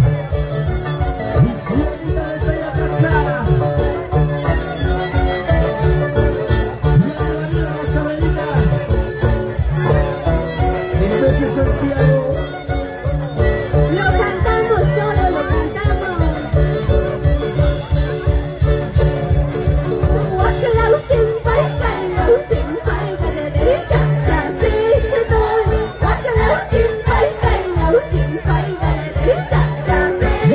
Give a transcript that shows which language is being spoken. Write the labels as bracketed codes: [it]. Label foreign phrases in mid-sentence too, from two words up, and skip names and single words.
[es] Y Ciudadita de Tayacaja. Y arriba Huancabeca. En vez de Santiago. Lo cantamos todo, lo cantamos. [qu] Guacalao, chimpai, calao, chimpai, [es] derecha, así estoy. [qu] Guacalao, chimpai, calao, chimpai, [es] derecha, así